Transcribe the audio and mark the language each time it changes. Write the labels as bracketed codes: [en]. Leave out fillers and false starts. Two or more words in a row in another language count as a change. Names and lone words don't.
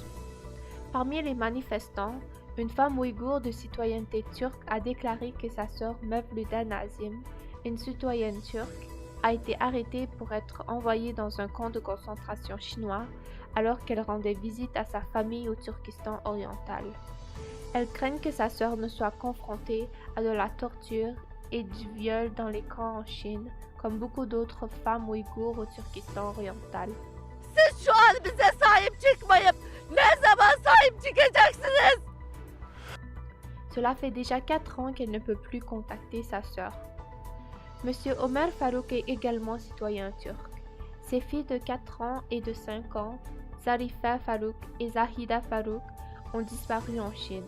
[fr] Parmi les manifestants, une femme ouïghour de citoyenneté turque a déclaré que sa sœur Mevluda Nazim, une citoyenne turque, a été arrêtée pour être envoyée dans un camp de concentration chinois alors qu'elle rendait visite à sa famille au Turkestan oriental. Elle craint que sa sœur ne soit confrontée à de la torture et du viol dans les camps en Chine, comme beaucoup d'autres femmes ouïghours au Turkestan oriental. [tr] Siz şu an bize sahip çıkmayıp ne zaman sahip çıkacaksınız? [fr] Cela fait déjà 4 ans qu'elle ne peut plus contacter sa sœur. Monsieur Omer Farouk est également citoyen turc. Ses filles de 4 ans et de 5 ans, Zarifa Farouk et Zahida Farouk, ont disparu en Chine.